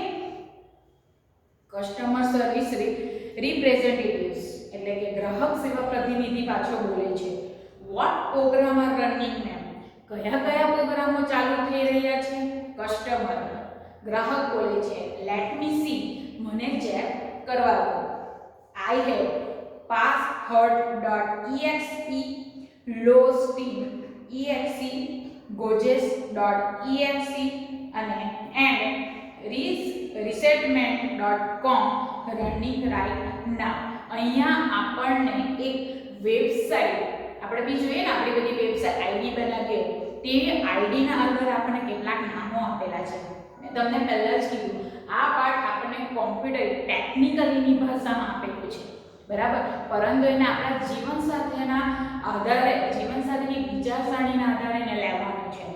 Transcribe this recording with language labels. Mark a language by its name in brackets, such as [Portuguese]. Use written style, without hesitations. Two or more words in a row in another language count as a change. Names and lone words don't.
[English] customer service representatives [Gujarati] એટલે કે ગ્રાહક સેવા પ્રતિનિધિ પાછો બોલે છે [English] what program are running ma'am, [Gujarati] કયા કયા પ્રોગ્રામો ચાલુ થઈ રહ્યા છે. કસ્ટમર ગ્રાહક બોલે છે [English] let me see, [Gujarati] મને ચેક કરવા દો. [English] I have password.exe, lowspeed exe, gojes.exe અને resetment.com running right now. [Gujarati] અહીંયા આપણને એક વેબસાઇટ, આપણે બી જોઈએ ને આપણી બધી વેબસાઇટ આઈડી બનાવીએ તેવી આઈડીના અંદર આપણને કેટલાક નામો આપેલા છે. મેં તમને પહેલા જ કીધું આ પાઠ આપણને કોમ્પ્યુટર ટેકનિકલીની ભાષામાં આપેલું છે, બરાબર, પરંતુ એને આપણા જીવન સાથેના આધારે, જીવન સાથેની વિચારસરણીના આધારે એને લેવાનું છે.